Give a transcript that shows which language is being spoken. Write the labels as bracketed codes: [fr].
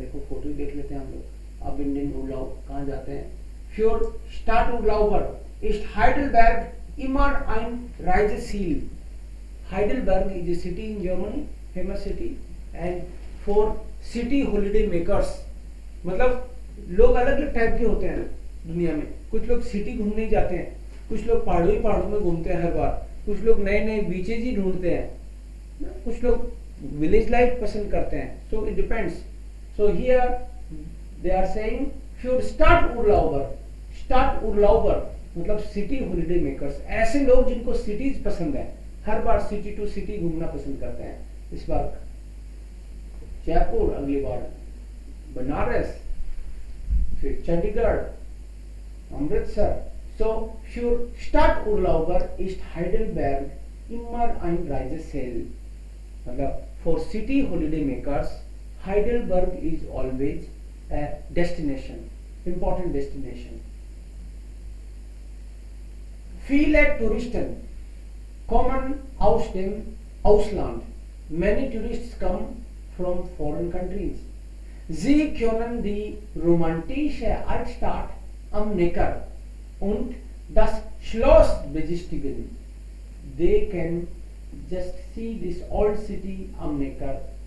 [hi] देखो फोटो ही देख लेते हैं हम लोग. अब इंडियन उर्लाub कहाँ जाते हैं? [de] Für Stadturlauber ist Heidelberg immer ein Reiseziel. [en] Heidelberg is a city in Germany, famous city, and for city holiday makers. [hi] मतलब लोग अलग अलग टाइप के होते हैं दुनिया में. कुछ लोग सिटी घूमने जाते हैं, कुछ लोग पहाड़ों में घूमते हैं हर बार, कुछ लोग नए नए बीचेज ही ढूंढते हैं, कुछ लोग विलेज लाइफ पसंद करते हैं. [en] So it depends. So here they are saying [de] फ्यूर Stadturlauber [en] मतलब city holiday makers. [hi] ऐसे लोग जिनको सिटीज पसंद है, हर बार सिटी टू सिटी घूमना पसंद करते हैं. इस बार जयपुर, अगली बार बनारस, फिर Chandigarh, Amritsar. [de] So für Stadturlauber ist Heidelberg immer ein Reiseziel. [en] मतलब for city holiday makers, Heidelberg is always a destination, important destination. [de] Viele Touristen kommen aus dem Ausland. [en] Many tourists come from foreign countries. [de] Sie können die romantische Altstadt am Neckar und das Schloss besichtigen. [en] They can just see this old city am Neckar.